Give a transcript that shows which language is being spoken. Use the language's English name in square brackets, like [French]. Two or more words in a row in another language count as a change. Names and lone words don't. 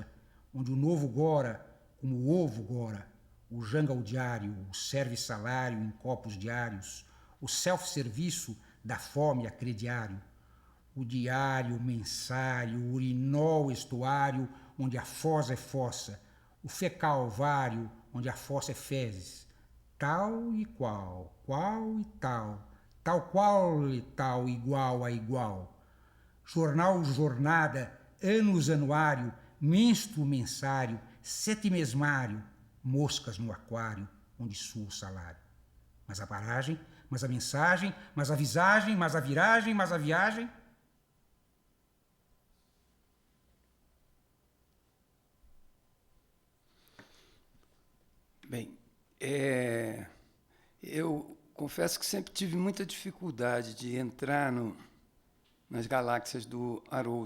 [Portuguese] onde o novo gora, como o ovo gora, o jangal diário, o serve-salário em copos diários, o self-serviço da fome a crediário, o diário, mensário, o urinol estuário, onde a fosa é fossa, o fecal vário, onde a fossa é fezes, tal e qual e tal qual e tal, igual a igual. Jornal, jornada, anos, anuário, menstro, mensário, setimesmário, moscas no aquário, onde sua o salário. mas a paragem, mas a mensagem, mas a visagem, mas a viragem, mas a viagem. Bem, eu confesso que sempre tive muita dificuldade de entrar nas galáxias do Haroldo.